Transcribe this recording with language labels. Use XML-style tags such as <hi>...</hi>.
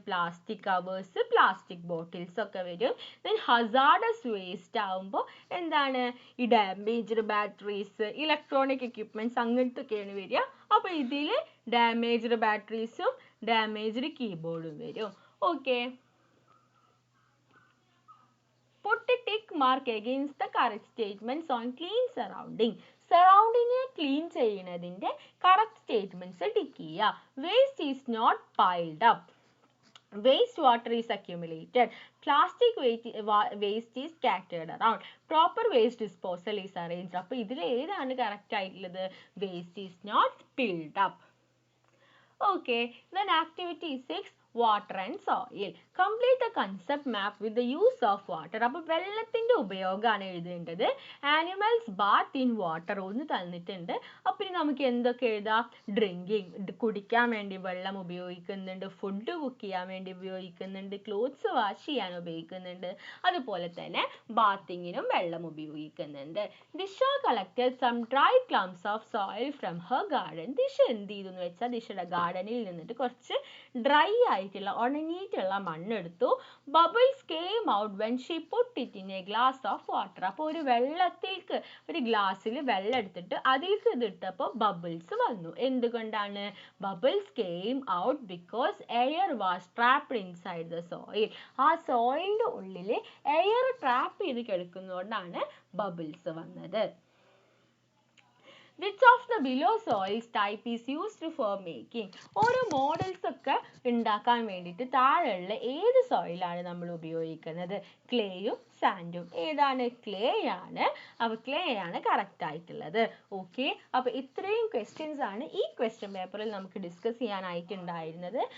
<ml>Plastic covers, plastic bottles ഒക്കെ വരും. Then hazardous waste ആവുമ്പോൾ എന്താണ്? ഈ ഡാമേജ്ഡ് ബാറ്ററീസ്, ഇലക്ട്രോണിക് എക്യുപ്മെൻറ്റ്സ് അങ്ങനത്തൊക്കെയാണ് വരിക. അപ്പോൾ ഇതിൽ ഡാമേജ്ഡ് ബാറ്ററീസും ഡാമേജ്ഡ് കീബോർഡും വരും.</ml> <en>Okay, put a tick mark against the correct statements on clean surrounding.</en> <ml>സറൗണ്ടിങ്ങിനെ clean ചെയ്യുന്നതിൻ്റെ കറക്റ്റ് സ്റ്റേറ്റ്മെൻറ്റ്സ് ടിക്ക് ചെയ്യുക.</ml> <en>Waste is not piled up, waste water is accumulated, plastic waste is scattered around, proper waste disposal is arranged.</en> <ml>അപ്പോൾ ഇതിൽ ഏതാണ് correct ആയിട്ടുള്ളത്?</ml> <en>Waste is not piled up. Okay, then activity 6, water and soil. Complete the concept map with the use of water.</en> <ml>അപ്പോൾ വെള്ളത്തിൻ്റെ ഉപയോഗമാണ് എഴുതേണ്ടത്.</ml> <en>animals bath in water</en> <ml>ഒന്ന് തന്നിട്ടുണ്ട്. അപ്പോൾ ഇനി നമുക്ക് എന്തൊക്കെ എഴുതാം? ഡ്രിങ്കിങ്, കുടിക്കാൻ വേണ്ടി വെള്ളം ഉപയോഗിക്കുന്നുണ്ട്, ഫുഡ് കുക്ക് ചെയ്യാൻ വേണ്ടി ഉപയോഗിക്കുന്നുണ്ട്, ക്ലോത്ത്സ് വാഷ് ചെയ്യാൻ ഉപയോഗിക്കുന്നുണ്ട്, അതുപോലെ തന്നെ ബാത്തിങ്ങിനും വെള്ളം ഉപയോഗിക്കുന്നുണ്ട്.</ml> <en>Disha collected some dry clumps of soil from her garden.</en> <ml>ദിശ എന്ത് ചെയ്തു എന്ന് വെച്ചാൽ ദിശയുടെ ഗാർഡനിൽ നിന്നിട്ട് കുറച്ച് ഡ്രൈ ആയിട്ടുള്ള ഉണങ്ങിയിട്ടുള്ള മണ്ണെടുത്തു.</ml> <en>Bubbles came out when she put it in a glass of water.</en> <ml>അപ്പോൾ ഒരു വെള്ളത്തിലേക്ക് ഒരു ഗ്ലാസ്സിൽ വെള്ളം എടുത്തിട്ട് അതിലേക്ക് ഇതിട്ടപ്പോൾ ബബിൾസ് വന്നു. എന്തുകൊണ്ടാണ്?</ml> <en>Bubbles came out because air was trapped inside the soil.</en> <ml>ആ സോയിലിൻ്റെ ഉള്ളിൽ എയർ ട്രാപ്പ് ചെയ്ത് കിടക്കുന്നതുകൊണ്ടാണ് ബബിൾസ് വന്നത്.</ml> <en>Which of the below soils type is used for making?</en> <ml>ഓരോ മോഡൽസ് ഒക്കെ ഉണ്ടാക്കാൻ വേണ്ടിയിട്ട് താഴെയുള്ള ഏത് സോയിലാണ് നമ്മൾ ഉപയോഗിക്കുന്നത്? ക്ലേയും സാൻഡും. ഏതാണ്? ക്ലേ ആണ്. അപ്പോൾ ക്ലേ ആണ് കറക്റ്റ് ആയിട്ടുള്ളത്. ഓക്കെ, അപ്പോൾ ഇത്രയും ക്വസ്റ്റ്യൻസ് ആണ് ഈ ക്വസ്റ്റ്യൻ പേപ്പറിൽ നമുക്ക് ഡിസ്കസ് ചെയ്യാനായിട്ടുണ്ടായിരുന്നത്.</ml>